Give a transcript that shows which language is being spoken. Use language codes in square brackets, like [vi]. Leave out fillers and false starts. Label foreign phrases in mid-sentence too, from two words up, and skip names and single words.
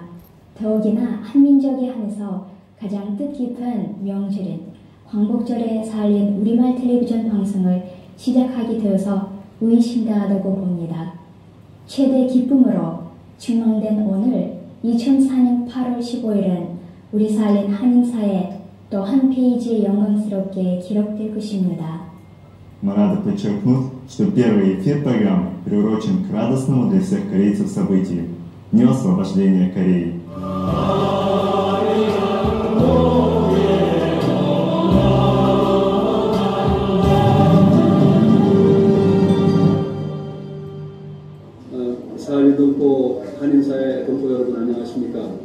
[ko] 더욱이나 한민족에 한해서 가장 뜻깊은 명절인 광복절에 사할린 우리말 텔레비전 방송을 시작하게 되어서 의심다하다고 봅니다. 최대 기쁨으로 증명된 오늘 2004년 8월 15일은 우리 사할린 한인사에 또 한 페이지에 영광스럽게 기록될 것입니다. [ru] Мы рады подчеркнуть, что первый эфир программы приурочен к радостному для всех корейцев событию – Дню освобождения Кореи. [ko] 사할린 동포 한인사회 동포 여러분 안녕하십니까?